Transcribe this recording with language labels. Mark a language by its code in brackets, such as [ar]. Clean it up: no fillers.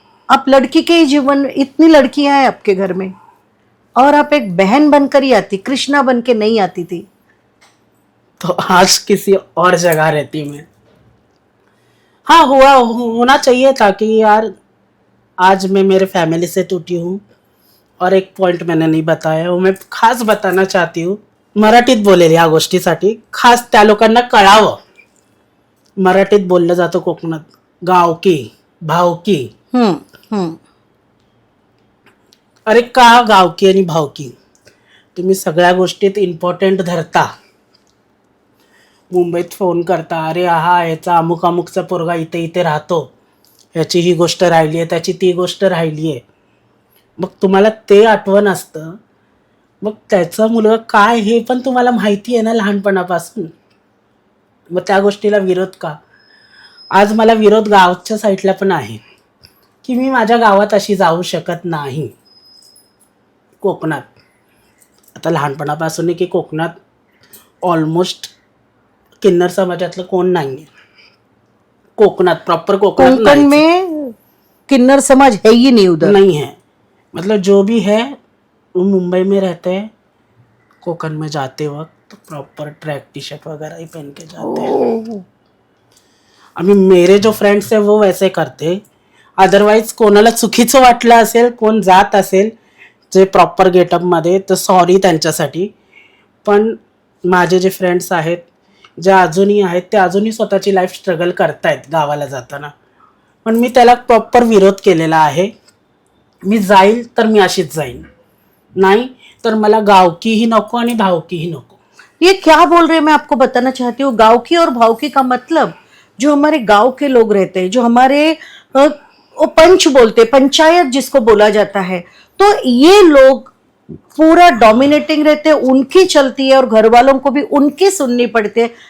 [hi] आप लड़की के ही जीवन, इतनी लड़कियां हैं आपके घर में और आप एक बहन बनकर ही आती, कृष्णा बन के नहीं आती थी? तो आज किसी और जगह रहती मैं। हाँ, होना चाहिए था कि यार आज मैं मेरे फैमिली से टूटी हूँ। और एक पॉइंट मैंने नाही बताया, वो मैं खास बताना चाहती हूँ। [mr] मराठीत बोलेल या गोष्टीसाठी, खास त्या लोकांना कळावं। मराठीत बोललं जातं कोकणात, गावकी भावकी. अरे का गावकी आणि भावकी? तुम्ही सगळ्या गोष्टीत इम्पॉर्टंट धरता. मुंबईत फोन करता, अरे हा याचा अमुक अमुकचा पोरगा इथे इथे राहतो, याची ही गोष्ट राहिली आहे, त्याची ती गोष्ट राहिली आहे. मग तुम्हाला ते आठवण असतं, मग त्याचा मुलगा काय हे पण तुम्हाला माहिती आहे ना लहानपणापासून. मग त्या गोष्टीला विरोध का? आज मला विरोध गावच्या साईडला पण आहे की मी माझ्या गावात अशी जाऊ शकत नाही. कोकणात आता लहानपणापासून की कोकणात ऑलमोस्ट किन्नर समाजातलं कोण नाही. कोकणात प्रॉपर कोकणात [hi] कोंकण में किन्नर समाज है ही नहीं उधर? नहीं है, मतलब जो भी है वो मुंबई में रहते हैं। कोकण में जाते वक्त तो प्रॉपर ट्रैक टी शर्ट वगैरह ही पहन के जाते हैं। अभी मेरे जो फ्रेंड्स हैं वो वैसे करते. [mr] अदरवाईज कोणाला चुकीचं वाटलं असेल, कोण जात असेल जे प्रॉपर गेटअपमध्ये, तर सॉरी त्यांच्यासाठी. पण माझे जे फ्रेंड्स आहेत, जे अजूनही आहेत, ते अजूनही स्वतःची लाईफ स्ट्रगल करतायत गावाला जाताना. पण मी त्याला प्रॉपर विरोध केलेला आहे. मी जाईल तर मी अशीच जाईन, नाही तर मला गावकीही नको आणि भावकीही नको. [hi] ये क्या बोल रहे हैं, मैं आपको बताना चाहती हूँ। गांव की और भाव की का मतलब, जो हमारे गांव के लोग रहते हैं, जो हमारे वो पंच बोलते, पंचायत जिसको बोला जाता है, तो ये लोग पूरा डोमिनेटिंग रहते हैं, उनकी चलती है और घर वालों को भी उनकी सुननी पड़ती है।